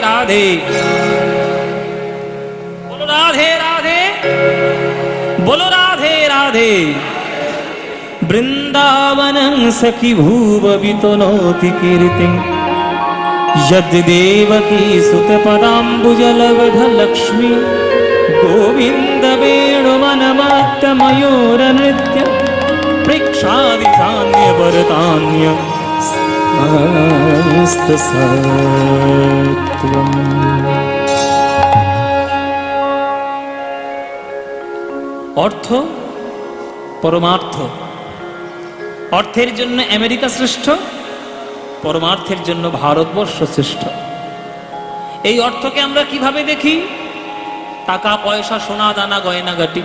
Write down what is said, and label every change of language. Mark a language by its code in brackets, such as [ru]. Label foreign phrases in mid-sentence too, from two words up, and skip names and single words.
[bn] রাধে, বলো রাধে রাধে, বলো রাধে রাধে। [sa] বৃন্দাবনং সখি ভুব বিতনোতি কীর্তিং, यद् देवकी सुत पदाम्बुजलवध लक्ष्मी, गोविंद वेणुमनमत्त मयूर नृत्य, प्रेक्षादि सान्य वरदान्य समस्त सत्वम्। [bn] অর্থ পরমার্থ। অর্থের জন্য আমেরিকা শ্রেষ্ঠ, পরমার্থের জন্য ভারতবর্ষ শ্রেষ্ঠ। এই অর্থকে আমরা কিভাবে দেখি? টাকা পয়সা, সোনা দানা, গয়নাগাটি।